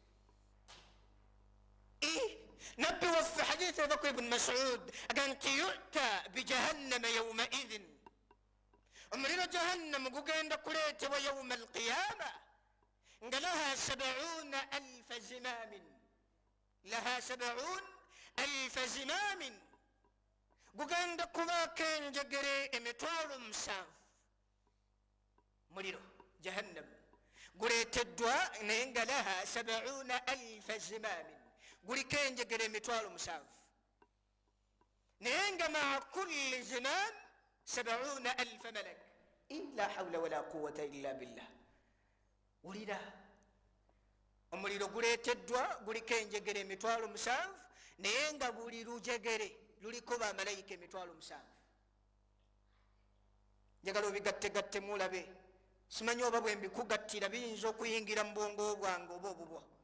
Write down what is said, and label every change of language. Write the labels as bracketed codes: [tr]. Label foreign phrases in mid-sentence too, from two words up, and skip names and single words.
[lg] Nabbi waffe hadisi eva ku Ibn Mas'ud aga nti [ar] يؤتى بجهنم يومئذ, [lg] omuliro jahannamu gugenda kuleetebwa [ar] يوم القيامة [lg] nga [ar] لها 70,000 زمام, لها 70,000 زمام, [lg] gugenda kubaako enjegere 7,000. Muliro jahannam guleeteddwa naye nga [ar] لها 70,000 زمام, [lg] guliko enjegere 7,000, naye nga [ar] مع كل زمام 70,000 ملك. لا حول ولا قوة إلا بالله. [lg] Wulira, omuliro guleeteddwa guliko enjegere 7,000, naye nga buli lujegere luliko bamalayika 7,000. Njagala obigattegatte mulabe, simanyi oba bwe mbikugattira biyinza okuyingira mu bwongo bwange oba obubwa.